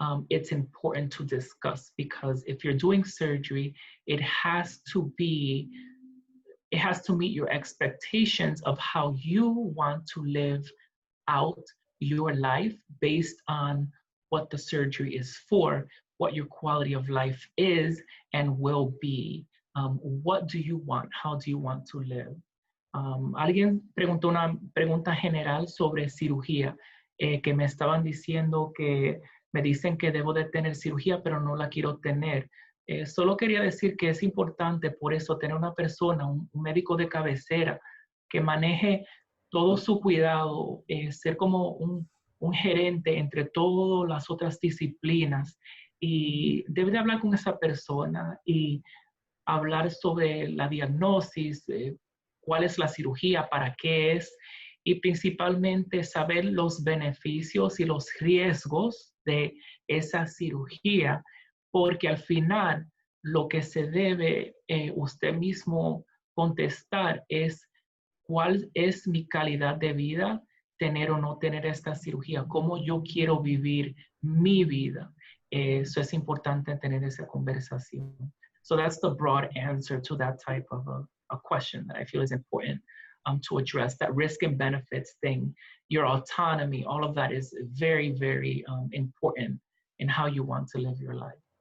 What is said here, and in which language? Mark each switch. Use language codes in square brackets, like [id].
[en] it's important to discuss, because if you're doing surgery, it has to meet your expectations of how you want to live out your life based on what the surgery is for, what your quality of life is and will be. What do you want? How do you want to live? [es] Alguien preguntó una pregunta general sobre cirugía, que me estaban diciendo que me dicen que debo de tener cirugía, pero no la quiero tener. Solo quería decir que es importante por eso tener una persona, un médico de cabecera, que maneje todo su cuidado, ser como un gerente entre todas las otras disciplinas, y debe de hablar con esa persona y hablar sobre la diagnosis, cuál es la cirugía, para qué es, y principalmente saber los beneficios y los riesgos de esa cirugía, porque al final lo que se debe usted mismo contestar es cuál es mi calidad de vida, tener o no tener esta cirugía, cómo yo quiero vivir mi vida. Eso es importante tener esa conversación. [en] So that's the broad answer to that type of a question that I feel is important to address. That risk and benefits thing, your autonomy, all of that is very, very important in how you want to live your life.